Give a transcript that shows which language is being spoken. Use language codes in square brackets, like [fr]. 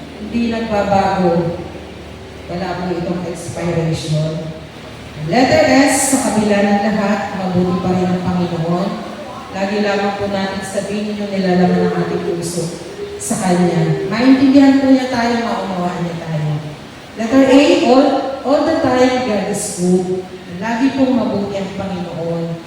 [tl] Hindi nagbabago. Wala po itong expiration. Letter S, sa kabila ng lahat, mabuti pa rin ang Panginoon. Lagi lamang po natin sabihin yung nilalaman ng ating puso sa Kanya. Maintindihan po niya tayo, maunawaan niya tayo. [en] Letter A, all the time, God is good. [tl] Lagi pong mabuti ang Panginoon.